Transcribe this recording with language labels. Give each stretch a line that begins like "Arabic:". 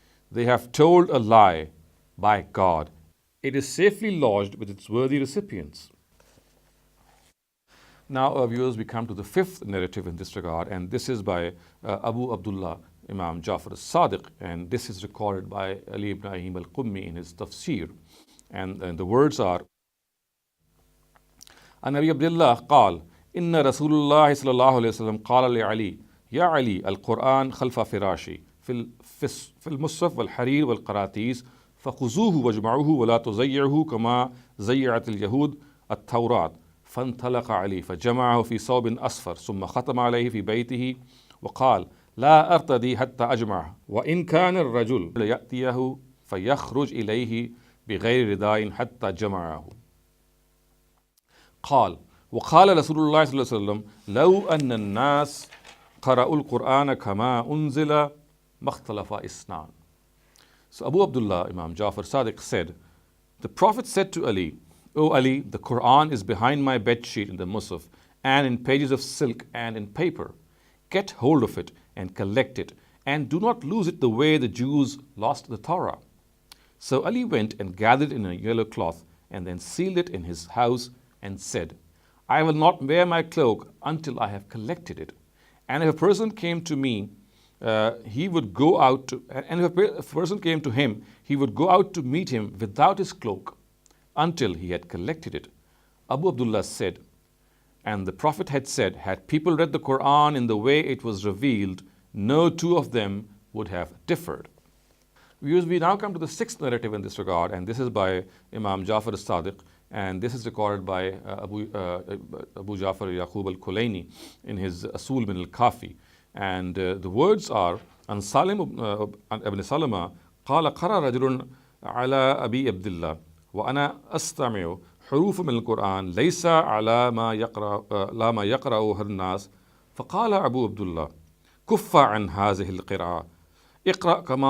English: They have told a lie. By God, it is safely lodged with its worthy recipients. Now, viewers, we come to the fifth narrative in this regard, and this is by Abu Abdullah Imam Jafar al-Sadiq, and this is recorded by Ali ibn Ibrahim al-Qummi in his tafsir. And the words are,
Arabic: An Abi Abdullah قال إن رسول الله صلى الله عليه وسلم قال لعلي يا علي القرآن خلف فراشي في المصحف والحرير والقراطيس فخذوه واجمعوه ولا تزيعوه كما زيعت اليهود التوراة فانطلق علي فجمعه في ثوب أصفر ثم ختم عليه في بيته وقال لا أرتدي حتى أجمعه وإن كان الرجل يأتيه فيخرج إليه بغير رداء حتى جمعه. قال وقال رسول الله صلى الله عليه وسلم لو أن الناس قرأوا القرآن كما أنزل ما اختلف اثنان.
English: So Abu Abdullah Imam Jafar Sadiq said, the Prophet said to Ali, O Ali, the Qur'an is behind my bedsheet in the Musaf and in pages of silk and in paper. Get hold of it and collect it, and do not lose it the way the Jews lost the Torah. So Ali went and gathered in a yellow cloth and then sealed it in his house and said, I will not wear my cloak until I have collected it. And if a person came to me, he would go out to, and if a person came to him, he would go out to meet him without his cloak until he had collected it. Abu Abdullah said, and the Prophet had said, had people read the Qur'an in the way it was revealed, no two of them would have differed. We now come to the sixth narrative in this regard, and this is by Imam Jafar al-Sadiq, and this is recorded by Abu Jafar Yaqub al-Kulaini in his Asul min al-Kafi. And the words are,
Arabic: An Salim ibn Salama قال قرأ رجل على أبي عبد الله وأنا أستمع حروف من القرآن ليس على ما يقرأه الناس فقال أبو عبد الله كف عن هذه القراءة اقرأ